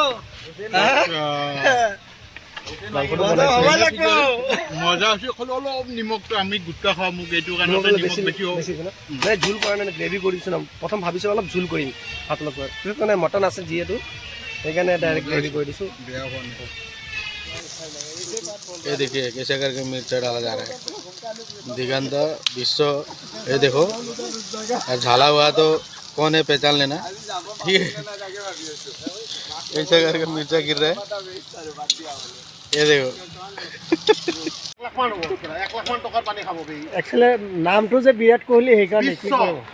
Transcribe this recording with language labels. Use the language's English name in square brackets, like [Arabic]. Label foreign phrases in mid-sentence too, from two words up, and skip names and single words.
[Assamese] মাংসটো বনাইছে মজা হৈছে খালি অলপ নিমখটো আমি গুটকা খাওঁ মোক এইটো কাৰণে নিমখ বেছি হ'ব নাই জোল কৰা নাই গ্ৰেভি কৰিছোঁ ন প্ৰথম ভাবিছোঁ অলপ জোল কৰিম ভাত লগত মানে মটন আছে যিহেতু সেইকাৰণে ডাইৰেক্ট গ্ৰেভি কৰি দিছোঁ বেয়া হোৱা নাই [Hindi] ये देखिए कैसे करके मिर्चा डाला जा रहा है दिगंत विश्व ये देखो और झाला हुआ तो कौन है पहचान लेना ठीक है कैसे करके मिर्चा गिर रहा है ये देखो [Assamese] 1 লাখ মান টকাৰ পানী খাব বে একচুৱেলি নামটো যে বিৰাট কোহলি সেইকাৰণে কি কৰোঁ